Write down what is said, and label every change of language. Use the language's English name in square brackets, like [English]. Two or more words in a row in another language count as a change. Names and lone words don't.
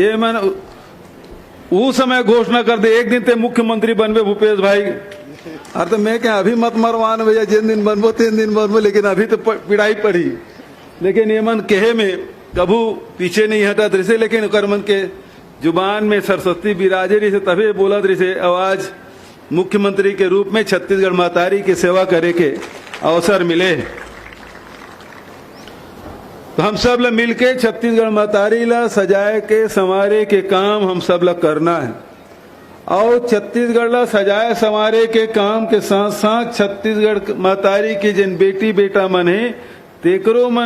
[Chhattisgarhi] ये मन वो समय घोषणा कर दे एक दिन ते मुख्यमंत्री बनबे भूपेश भाई। अरे तो मैं क्या अभी मत मरवान भैया, जिन दिन बनबो 3 दिन बनबो, लेकिन अभी तो पिड़ाई पड़ी। लेकिन ये मन कहे में कभू पीछे नहीं हटा रही से, लेकिन ओकर मन के जुबान में सरस्वती विराजे रही से, तभी बोलत रही से आवाज मुख्यमंत्री के रूप में छत्तीसगढ़ महतारी की सेवा करे के अवसर मिले। तो हम सब ला मिलके छत्तीसगढ़ महतारी ला सजाए के संवारे के काम हम सब ला करना है। और छत्तीसगढ़ ला सजाए संवारे के काम के साथ साथ छत्तीसगढ़ महतारी की जिन बेटी बेटा मन है तेकरो मन